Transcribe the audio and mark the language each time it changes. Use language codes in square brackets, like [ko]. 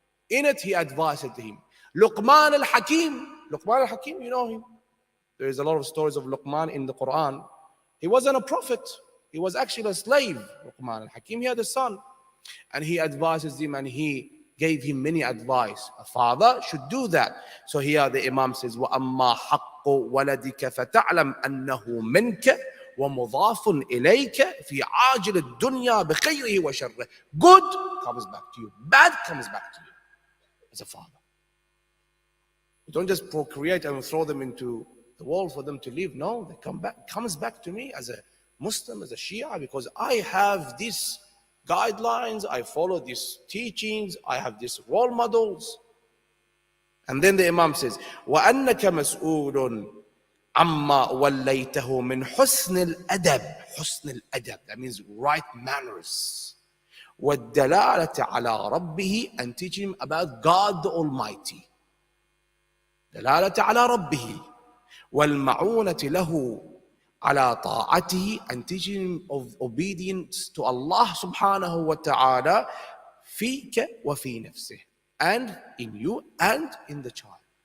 [en] In it, he advised him. Luqman al-Hakim, you know him. There is a lot of stories of Luqman in the Quran. He wasn't a prophet. He was actually a slave. Luqman al-Hakim, he had a son. And he advises him and he gave him many advice. A father should do that. So here the Imam says, [ar] وَأَمَّا حَقُّ وَلَدِكَ فَتَعْلَمْ أَنَّهُ مِنْكَ وَمُضَافٌ إِلَيْكَ فِي عَاجِلِ الدُّنْيَا بِخَيْرِهِ وَشَرِّهِ. [en] Good comes back to you. Bad comes back to you as a father. You don't just procreate and throw them into the world for them to live. No, they come back. It comes back to me as a Muslim, as a Shia, because I have these guidelines, I follow these teachings, I have these role models. And then the Imam says, [ar] وَأَنَّكَ مَسْئُولٌ عَمَّا وَلَّيْتَهُ مِنْ حُسْنِ الْأَدَبِ. حُسْنِ الْأَدَبِ, [en] that means right manners. [ar] وَالدَّلَالَةِ عَلَىٰ رَبِّهِ, [en] and teach him about God the Almighty. [ar] دَلَالَةَ عَلَىٰ رَبِّهِ. وَالْمَعُونَةِ لَهُ على طاعته, [en] and teaching him of obedience to Allah subhanahu wa ta'ala, [ar] فيك وفي نفسه, [en] and in you and in the child.